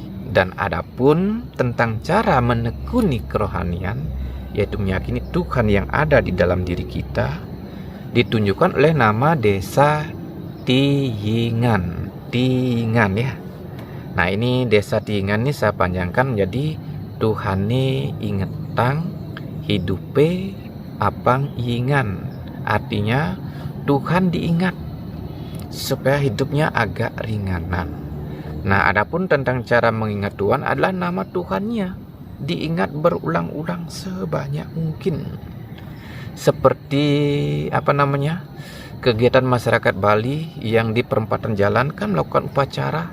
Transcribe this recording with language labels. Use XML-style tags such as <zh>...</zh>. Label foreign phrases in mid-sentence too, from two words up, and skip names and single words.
<id>Dan adapun tentang cara menekuni kerohanian yaitu meyakini Tuhan yang ada di dalam diri kita ditunjukkan oleh nama desa Tihingan ya. Nah, ini desa Tihingan ini saya panjangkan menjadi</id> <ban>Tuhane ingetang hidupe apang ingan.</ban> <id>Artinya Tuhan diingat supaya hidupnya agak ringanan. Nah, adapun tentang cara mengingat Tuhan adalah nama Tuhannya diingat berulang-ulang sebanyak mungkin. Seperti kegiatan masyarakat Bali yang di perempatan jalan kan melakukan upacara.</id>